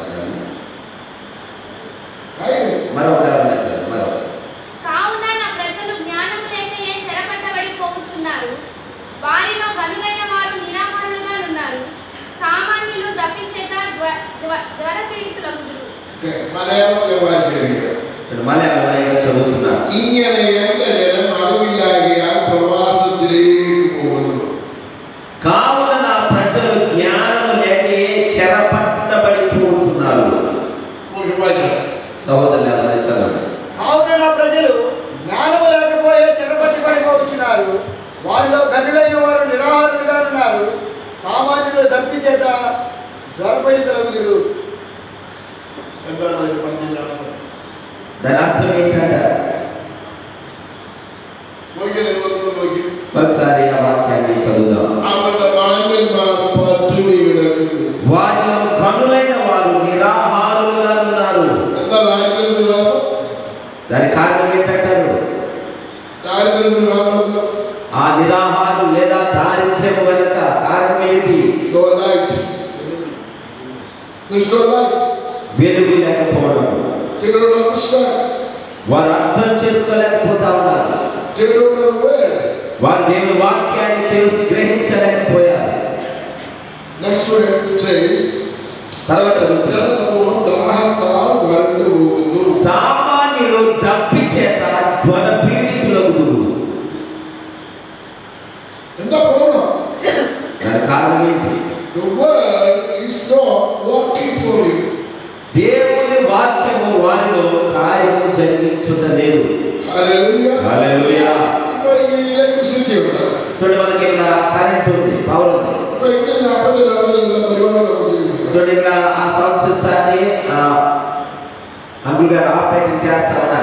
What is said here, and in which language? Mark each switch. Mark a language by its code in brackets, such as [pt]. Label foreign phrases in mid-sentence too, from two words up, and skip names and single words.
[te] మరొకరు ఎవరైనా చదవండి. మరొకరు. కావున నా ప్రజలు జ్ఞానము లేకయే చెరపట్టబడిపోవచ్చున్నారు. వారిలో గనులైన వారు నిరాహారులుగా ఉన్నారు. సామాన్యులు దప్పిచేత జ్వరపీడితులగుదురు. [ml] മലയാളത്തിൽ വായിച്ചിരിക്കുക. [te] మలయాళంలో చదువుతున్నారు. [ml] ഇങ്ങനെ എന്റെ ജനം അറിവില്ലാകിയാൽ പ്രവാസത്തിലേക്ക് പോകുന്നു. [te] కావున నా ప్రజలు జ్ఞానము లేకే చెరపట్టబడిపోతున్నారు. సహోదరులు ఎవరైనా చదవండి. కావున నా ప్రజలు జ్ఞానము లేకపోయే చెరపట్టబడిపోవచ్చున్నారు. వారిలో గనులైన వారు నిరాహారులుగా ఉన్నారు. సామాన్యులు దప్పి చేత జ్వరపీడితులగుదురు. [ml] എന്താണ് അതിന് പറഞ്ഞിട്ടുള്ളത്? [te] దాని అర్థం ఏంటంటే [ml] നോക്കി [te] ఒకసారి ఆ వాక్యాన్ని చదువుదాం. [ml] അവരുടെ മാന്യന്മാർ പട്ടിണി കിടക്കുന്നു. [te] వారిలో కనులైన వారు నిరాహారులుగా ఉన్నారు. [ml] എന്താ ദാരിദ്ര്യത്തിന് കാരണം? [te] దాని కారణం ఏంటంటారు? [ml] ദാരിദ്ര്യത്തിന് കാരണം [te] ఆ నిరాహారం లేదా దారిద్ర్యం వెనుక కారణం ఏంటి? వెలుగు లేకపోవడం. వారు అర్థం చేసుకోలేకపోతా ఉన్నారు. వారు దేవుని వాక్యాన్ని తెలిసి గ్రహించలేకపోయారు. సామాన్యులు దప్పి చేత జ్వర పీడితులగుదురు. కారణం ఏంటి? [en] The word is not working for you. [te] దేవుని వాక్యము వారిలో కార్యము జరిగించుటలేదు. Hallelujah. హల్లెలూయా. ఇప్పుడు ఈ ఎలక్ట్రిసిటీ ఉంది. చూడండి, మనకి ఇక్కడ కరెంట్ ఉంది, పవర్ ఉంది. ఇప్పుడు ఇక్కడ అప్పటి రాజుల పరివారంలో ఉంది. చూడండి, ఇక్కడ ఆ సౌండ్ సిస్టాన్ని అంకుల్ గారు ఆపరేటింగ్ చేస్తా ఉన్నారు.